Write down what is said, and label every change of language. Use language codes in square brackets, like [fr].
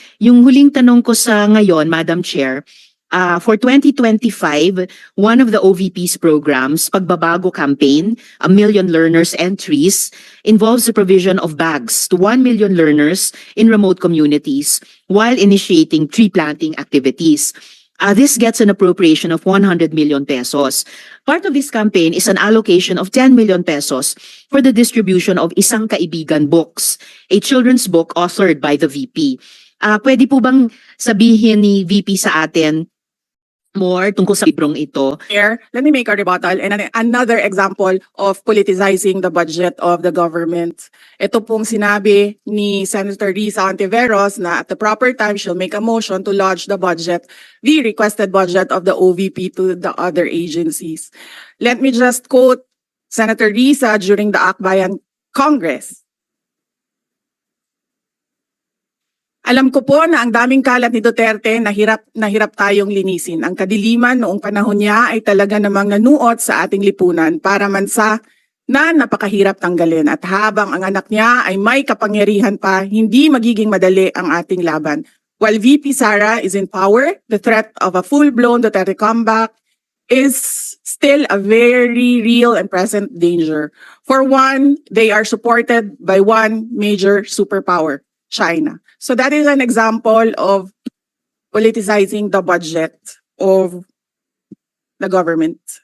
[tl] Yung huling tanong ko sa ngayon, [en] Madam Chair, for 2025, one of the OVP's programs, Pagbabago Campaign, 1 Million Learners Entries, involves the provision of bags to 1 million learners in remote communities while initiating tree planting activities. This gets an appropriation of 100 million pesos. Part of this campaign is an allocation of 10 million pesos for the distribution of Isang Kaibigan Books, a children's book authored by the VP. [tl] Pwede po bang sabihin ni VP sa atin more tungkol sa librong ito? [en] Chair, let me make a rebuttal and another example of politicizing the budget of the government. [tl] Ito pong sinabi ni [en] Senator Risa Ontiveros na at the proper time she'll make a motion to lodge the budget, the requested budget of the OVP to the other agencies. Let me just quote Senator Risa during the Akbayan Congress. [tl] Alam ko po na ang daming kalat ni Duterte na hirap tayong linisin. Ang kadiliman noong panahon niya ay talaga namang nanuot sa ating lipunan para mansa na napakahirap tanggalin. At habang ang anak niya ay may kapangyarihan pa, hindi magiging madali ang ating laban. [en] While VP Sara is in power, the threat of a full-blown Duterte comeback is still a very real and present danger. For one, they are supported by one major superpower, China. So that is an example of politicizing the budget of the government.